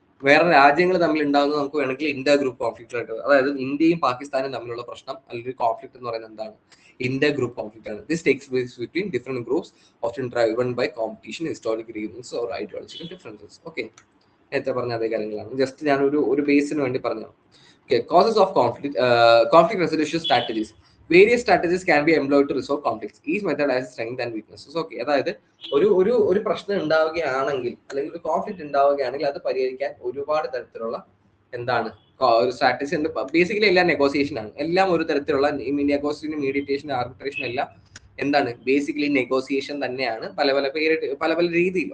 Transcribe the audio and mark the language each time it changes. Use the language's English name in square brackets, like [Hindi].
[Malayalam] വേറെ രാജ്യങ്ങൾ തമ്മിൽ ഉണ്ടാകുന്നത് നമുക്ക് വേണമെങ്കിൽ ഇന്റർ ഗ്രൂപ്പ് കോൺഫ്ലിക്റ്റ് ആയിട്ട്, അതായത് ഇന്ത്യയും പാകിസ്ഥാനും തമ്മിലുള്ള പ്രശ്നം അല്ലെങ്കിൽ കോൺഫ്ലിക്ട് എന്ന് പറയുന്നത് എന്താണ്? ഇന്റർ ഗ്രൂപ്പ് കോൺഫ്ലിക്റ്റ് ആണ്. [English] This takes place between different groups often driven by competition, historic reasons or ideological differences. [Malayalam] Okay, നേരത്തെ പറഞ്ഞ അതേ കാര്യങ്ങളാണ്. ജസ്റ്റ് ഞാൻ ഒരു ബേസിന് വേണ്ടി പറഞ്ഞു. [English] Okay, causes of conflict, conflict resolution strategies. Various strategies can be employed to resolve conflicts. Each method has strength and weaknesses. [Malayalam] Okay, അതായത് ഒരു പ്രശ്നം ഉണ്ടാവുകയാണെങ്കിൽ അല്ലെങ്കിൽ ഒരു കോൺഫ്ലിക്റ്റ് ഉണ്ടാവുകയാണെങ്കിൽ അത് പരിഹരിക്കാൻ ഒരുപാട് തരത്തിലുള്ള എന്താണ് ഒരു സ്ട്രാറ്റജി ഉണ്ട്. ബേസിക്കലി എല്ലാം നെഗോസിയേഷൻ ആണ്. എല്ലാം ഒരു തരത്തിലുള്ള നെഗോസിയേഷൻ, മീഡിയേഷൻ, ആർബിട്രേഷൻ എല്ലാം എന്താണ്? ബേസിക്കലി നെഗോസിയേഷൻ തന്നെയാണ്. പല പല പേര് പല പല രീതിയിൽ.